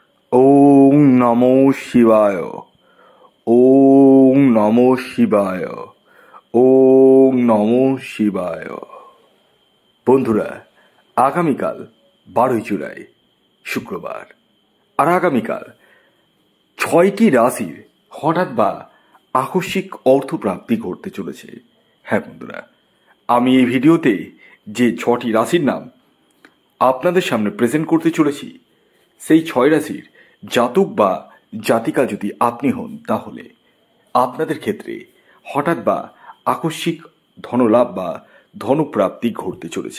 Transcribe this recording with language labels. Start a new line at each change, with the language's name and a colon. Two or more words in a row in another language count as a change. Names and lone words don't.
Sanskrit: ओं नमो शिवाय। ओं नमो शिवाय। ओं नमो शिवाय।
Bangla: বন্ধুরা, আগামীকাল 12ই জুলাই শুক্রবার, আর আগামীকাল 6টি রাশির হঠাৎ বা আকস্মিক অর্থপ্রাপ্তি ঘটতে চলেছে। হ্যাঁ বন্ধুরা, আমি এই ভিডিওতে যে 6টি রাশির নাম আপনাদের সামনে প্রেজেন্ট করতে চলেছি, সেই 6 রাশির জাতক বা জাতিকা যদি আপনি হন, তাহলে আপনাদের ক্ষেত্রে হঠাৎ বা আকস্মিক ধনলাভ বা ধনপ্রাপ্তি ঘটতে চলেছে।